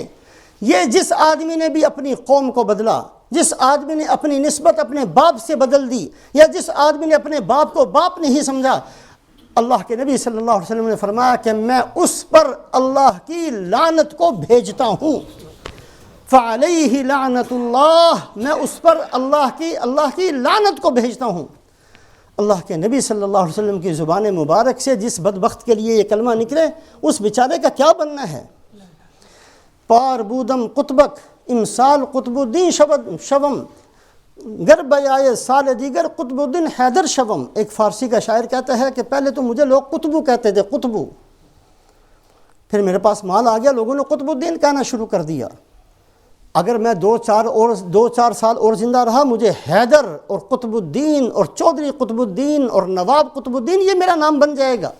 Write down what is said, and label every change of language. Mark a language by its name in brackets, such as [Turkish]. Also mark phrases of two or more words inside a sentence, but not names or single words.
[Urdu] یہ جس آدمی نے بھی اپنی قوم کو بدلا، جس آدمی نے اپنی نسبت اپنے باپ سے بدل دی، یا جس آدمی نے اپنے باپ کو باپ نہیں سمجھا، اللہ کے نبی صلی اللہ علیہ وسلم نے فرمایا کہ میں اس پر اللہ کی لعنت کو بھیجتا ہوں، [Arabic] فعلیہ لعنت اللہ، [Urdu] میں اس پر اللہ کی لعنت کو بھیجتا ہوں۔ اللہ کے نبی صلی اللہ علیہ وسلم کی زبان مبارک سے جس بدبخت کے لیے یہ کلمہ نکلے، اس بیچارے کا کیا بننا ہے؟ [Persian] پار بودم قطبک امسال قطب الدین شوم گر بیائے سال دیگر قطب الدین حیدر شوم۔ [Urdu] ایک فارسی کا شاعر کہتا ہے کہ پہلے تو مجھے لوگ قطبو کہتے تھے، قطبو، پھر میرے پاس مال آ گیا، لوگوں نے قطب الدین کہنا شروع کر دیا۔ اگر میں دو چار سال اور زندہ رہا، مجھے حیدر اور قطب الدین اور چودھری قطب الدین اور نواب قطب الدین یہ میرا نام بن جائے گا۔